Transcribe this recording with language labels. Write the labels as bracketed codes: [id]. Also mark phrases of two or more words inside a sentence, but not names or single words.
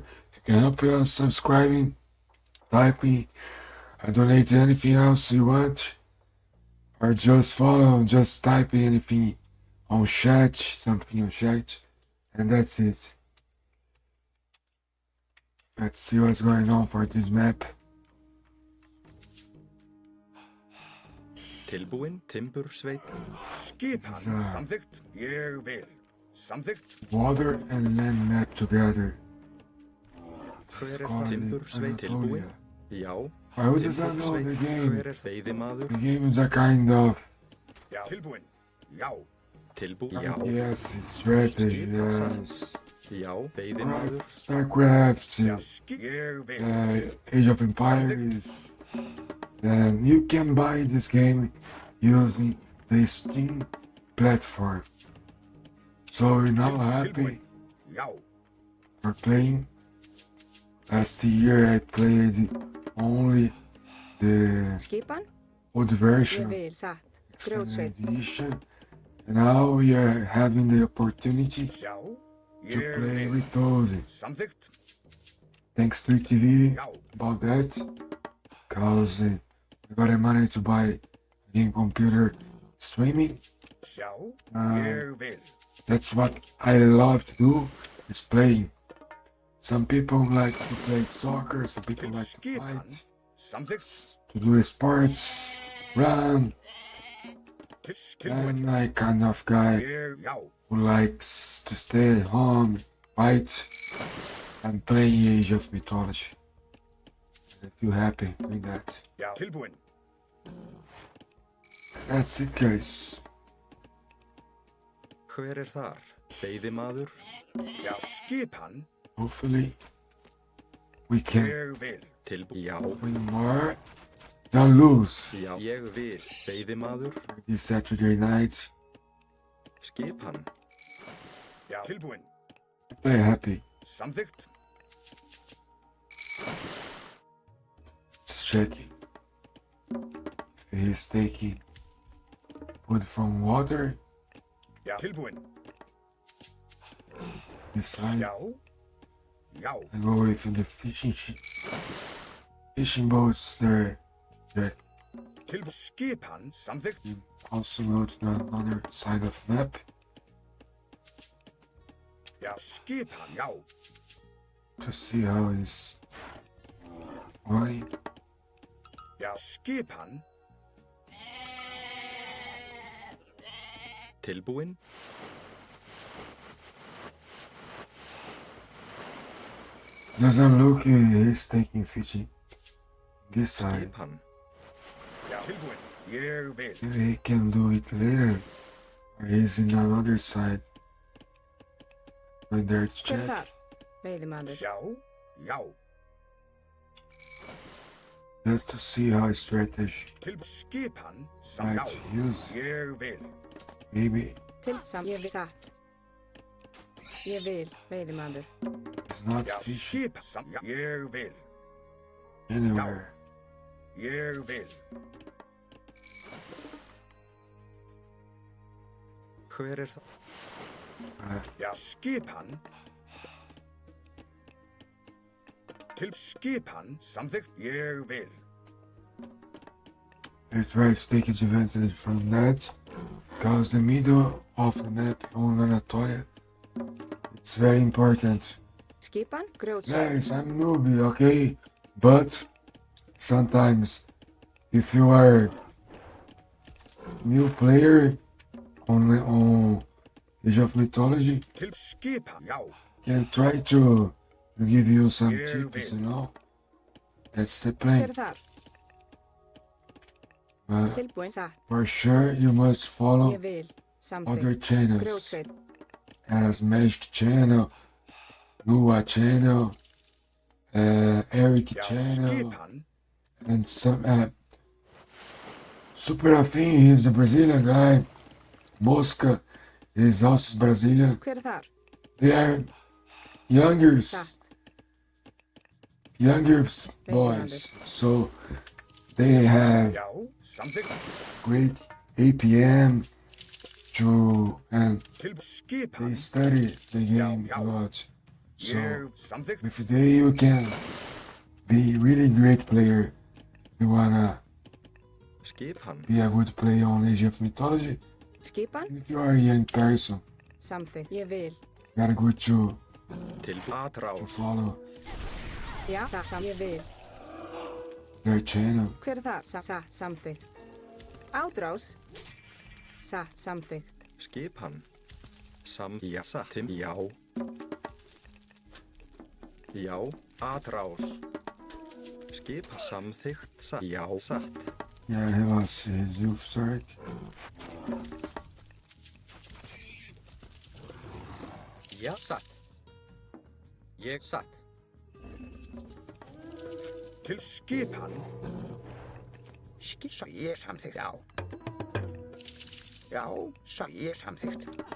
[en] You can help us subscribing, typing, donate anything else you want. Or just follow, just type anything on chat, something on chat. And that's it. Let's see what's going on for this map. [is] Tilbúinn, Timbursveit. Skipan [en] This is, [is] samþykkt, ég vil. Samþykkt. [en] Water and land map together. This [is] Hver [en] is [is] er [en] called [is] það? Timbursveit tilbúinn? [en] Anatolia. [is] Já. [en] Who does not know the [is] Timbursveit. [en] game? [is] Hver er veiðimaður? [en] The game is a kind of, [is] Já. Tilbúinn. Já. Tilbúinn? Já. [en] yes, it's strategy, yes. [is] Já, veiðimaður. [en] StarCraft, [is] Já. Ég vil. [en] Age of Empires, and you can buy this game using the Steam platform. So we're now happy [is] Tilbúinn. Já. [en] for playing. Last year I played only the [is] Skipan? [en] old [is] Ég [en] version, [is] vil, satt. [en] Extended [is] Grjótsveit. [en] edition, and now we are having the opportunity [is] Já. [en] to [is] Ég [en] play [is] vil. [en] with those. [is] Samþykkt. [en] Thanks to TV [is] Já. [en] about that, cause I got the money to buy a game computer streaming. [is] Sjá. Ah. Ég vil. [en] That's what I love to do, is playing. Some people like to play soccer, some people like to [is] Skipan [en] fight, [is] samþykkt. [en] to do sports, run. [is] Tilbúinn. [en] I'm like kind of guy [is] Ég. Já. [en] who likes to stay at home, fight, and play Age of Mythology. I feel happy doing that. [is] Já. Tilbúinn. [en] That's it, guys. [is] Hver er þar? Veiðimaður? Já. Skipan. [en] Hopefully, we can [is] Ég vil. Tilbúinn? Já. [en] win more than lose [is] Já. Ég vil. Veiðimaður? [en] this Saturday night. [is] Skipan? Já. Tilbúinn. [en] Play happy. [is] Samþykkt. [en] Just checking if he's taking food from water. [is] Já. Tilbúinn. [en] This side, [is] Já. Já. [en] I go with the fishing boats there. That [is] Tilbúinn. Skipan samþykkt. [en] also go to the other side of map. [is] Já. Skipan. Já. [en] To see how it's going. [is] Já. Skipan. Tilbúinn? [en] Doesn't look he's taking fishing this side. [is] Skipan? Já. Tilbúinn. Ég vil. [en] Maybe he can do it later. Or he's in another side. Going there to [is] Hver er [en] check. [is] þar? Veiðimaður. Já. Já. [en] Just to see how his strategy [is] Tilbúinn. Skipan. [en] might [is] Já. [en] use. [is] Ég vil. [en] Maybe [is] Til sam. Ég vil, satt. Ég vil, veiðimaður. [en] it's not [is] Já. [en] fishing [is] Skipan. Já. Ég vil. [en] anywhere. [is] Ég vil. Hver er það? Uh, Já. Skipan. Til skipan samþykkt. Ég vil. [en] You try to take advantage from that, because the middle of the map on Anatolia, it's very important. [is] Skipan, grjótsveit. [en] Yes, I'm newbie, okay? But sometimes, if you are new player on Age of Mythology, [is] Til skipan. Já. [en] can try to give you some Yeah, tips, babe. you know? That's the [is] Hver [en] plan. [is] er þar? [en] But [is] Tilbúin, satt. [en] for sure, you must follow [is] Ég vil, [en] other [is] samþykkt. [en] channels, [is] Grjótsveit. [en] as Magic Channel, Lua Channel, Eric [is] Já, [en] Channel, [is] skipan. [en] and some Super Afin, he's a Brazilian guy. Mosca is also Brazilian. [is] Hver er þar? [en] They are younger, [is] Satt. [en] younger boys, so they have [is] Já, samþykkt. [en] great APM to and [is] Til [en] they [is] skipan. [en] study the game Yeah, a yeah. lot. So [is] Ég samþykkt. [en] with they you can be really great player. You wanna [is] Skipan. [en] be a good player on Age of Mythology. [is] Skipan, [en] If you are a young person, [is] samþykkt. Ég vil. [en] you gotta go to [is] Atrás. [en] follow [is] Já, satt. Ég vil. [en] their channel. [is] Hver er þar? Satt, samþykkt. Átrás. Satt, samþykkt. Skipan. Já, satt. Já. Já, atrás. Skipan. Samþykkt. Satt. Já, satt. [en] Yeah, he was his youth start. [is] Já, satt. Ég satt. Til skipan. Ég samþykkt. Já. Já, ég samþykkt.